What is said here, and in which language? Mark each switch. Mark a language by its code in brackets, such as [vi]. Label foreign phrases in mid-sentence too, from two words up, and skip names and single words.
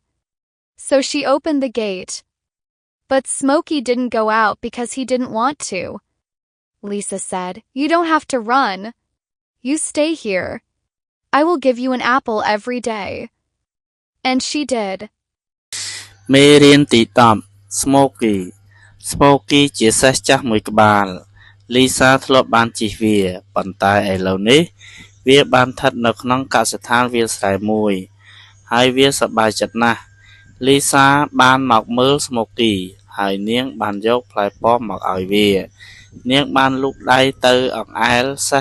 [en] So she opened the gate. But Smokey didn't go out because he didn't want to. Lisa said, "You don't have to run. You stay here. I will give you an apple every day." And she did. [km] មេរៀនទី10 Smokey ជាសេះចាស់មួយក្បាល Lisa ធ្លាប់បានជិះវាប៉ុន្តែឥឡូវនេះវាបានស្ថិតនៅក្នុងកសិដ្ឋានវាលស្រែមួយហើយវា សប្បាយចិត្តណាស់ Lisa បានមកមើល Smokey ហើយនាងបានយកផ្លែប៉ោមមកឲ្យវានាងបានលូកដៃទៅអង្អែលសេះ